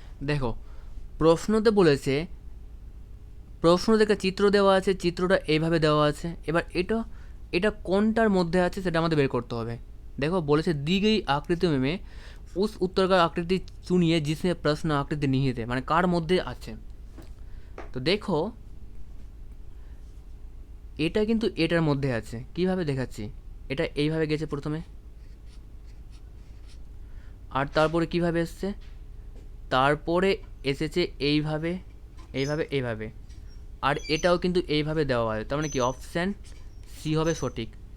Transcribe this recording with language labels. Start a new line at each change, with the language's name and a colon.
Bangla: দেখো প্রশ্নতে বলেছে, প্রশ্ন থেকে চিত্র দেওয়া আছে, চিত্রটা এইভাবে দেওয়া আছে। এবার এটা এটা কোনটার মধ্যে আছে সেটা আমাদের বের করতে হবে।
Hindi: देखो বলেছে दी गई आकृति में उस उत्तर का आकृति चुनिए जिसमें प्रश्न आकृति निहित है,
Bangla: মানে কার মধ্যে আছে। তো দেখো এটা কিন্তু এটার মধ্যে আছে, কিভাবে দেখাচ্ছি, এটা এইভাবে গেছে প্রথমে, আর তারপরে কিভাবে এসছে, তারপরে এসেছে এইভাবে এইভাবে এইভাবে, আর এটাও কিন্তু এইভাবে দেওয়া হয়, তার মানে কি অপশান সি হবে সঠিক।